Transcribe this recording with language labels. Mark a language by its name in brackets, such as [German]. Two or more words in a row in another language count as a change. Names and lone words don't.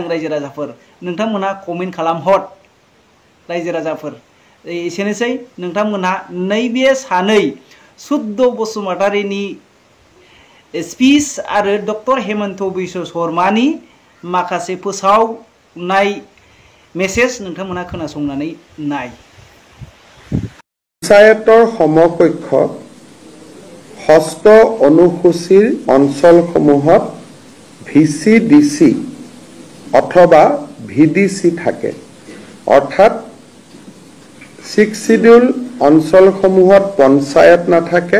[Bodo] रायजो राजाफोर नोंथांमोना कमेन्ट खालामहर। रायजो राजाफोर एसेनोसै नोंथांमोनहा नैबे सानै सुद्ध बसुमतारीनि स्पिच आरो डक्टर हेमन्त बिश्व शर्मानि माखासे फोसावनाय मेसेज नोंथांमोना खोनासंनानै नाय। [Assamese] পঞ্চায়তৰ সমকক্ষ ষষ্ঠ অনুসূচীৰ অঞ্চলসমূহত VCDC অথবা VDC থাকে। অৰ্থাৎ 6 শিডিউল অঞ্চলসমূহত পঞ্চায়ত নাথাকে।